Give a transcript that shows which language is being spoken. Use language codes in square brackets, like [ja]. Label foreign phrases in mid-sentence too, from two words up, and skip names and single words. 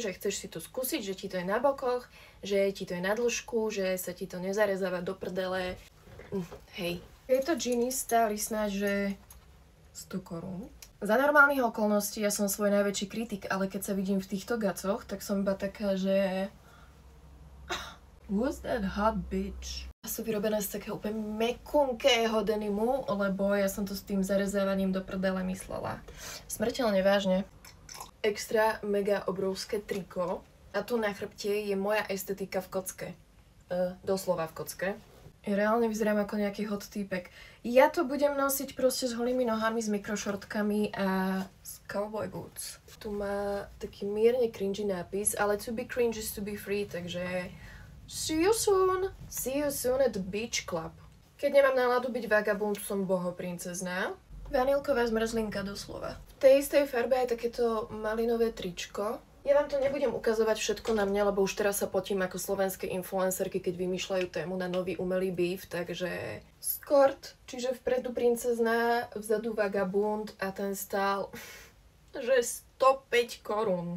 [sk] Že chceš si to skúsiť, že ti to je na bokoch, že ti to je na dĺžku, že sa ti to nezarezáva do prdele. Hej. Tieto džiny stáli snáď, že 100 korún. Za normálnych okolností ja som svoj najväčší kritik, ale keď sa vidím v týchto gacoch, tak som iba taká, že... [en] Who's that hot bitch? [sk] Sú vyrobené z takého úplne mekunkého denimu, lebo ja som to s tým zarezávaním do prdele myslela. Smrteľne vážne. Extra mega obrovské triko. A tu na chrbte je moja estetika v kocke. Doslova v kocke. Ja reálne vyzerám ako nejaký hot týpek. Ja to budem nosiť proste s holými nohami, s mikrošortkami a s [en] cowboy boots. [sk] Tu má taký mierne cringy nápis, ale [en] to be cringe is to be free, [sk] takže [en] see you soon! See you soon at the beach club. [sk] Keď nemám náladu byť vagabund, som bohoprincezná. Vanilková zmrzlinka doslova. V tej istej farbe je takéto malinové tričko. Ja vám to nebudem ukazovať všetko na mňa, lebo už teraz sa potím ako slovenské influencerky, keď vymýšľajú tému na nový umelý beef, takže skort, čiže vpredu princezná, vzadu vagabund a ten stál, že 105 korún.